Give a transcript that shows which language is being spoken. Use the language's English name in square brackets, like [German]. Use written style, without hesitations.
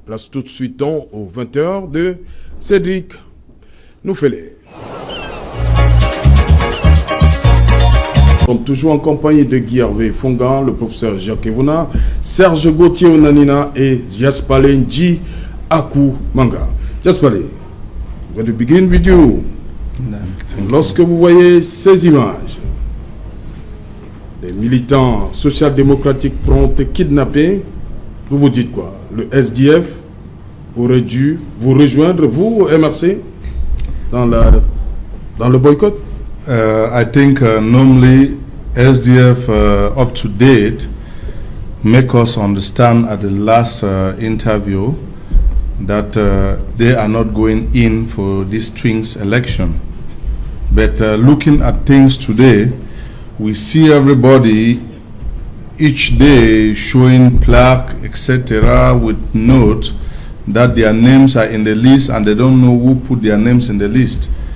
[French] Place tout de suite aux 20h de Cédric Noufélé. Nous sommes toujours en compagnie de Guy Hervé Fongan, le professeur Jacques Evona, Serge Gauthier Onanina et Jaspale Nji Aku Manga. [English] Jaspale, I'm going to begin with you. [French] Lorsque vous voyez ces images, des militants social-démocratiques seront kidnappés, vous vous dites quoi? Le SDF aurait dû vous rejoindre, vous, MRC, dans le boycott? [English] I think normally SDF up to date make us understand at the last interview that they are not going in for this Twins election. But looking at things today, we see everybody each day showing plaque, etc., with notes that their names are in the list and they don't know who put their names in the list.